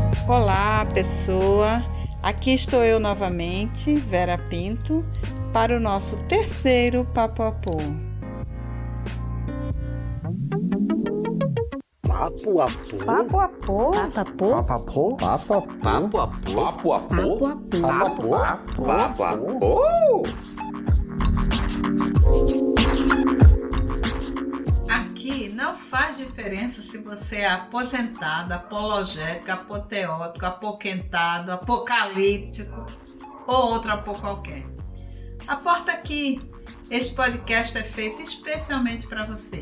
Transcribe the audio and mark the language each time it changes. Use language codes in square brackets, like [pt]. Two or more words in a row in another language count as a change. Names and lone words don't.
[pt] Olá, pessoa! Aqui estou eu novamente, Vera Pinto, para o nosso terceiro Papo-Apô. Papo-Apô? Papo-Apô? Papo-Apô? Papo-Apô? Papo-Apô? Papo-Apô? Papo-Apô? Aqui não faz diferença se você é aposentado, apologético, apoteótico, apoquentado, apocalíptico ou outro apô qualquer. Aporta aqui, este podcast é feito especialmente para você.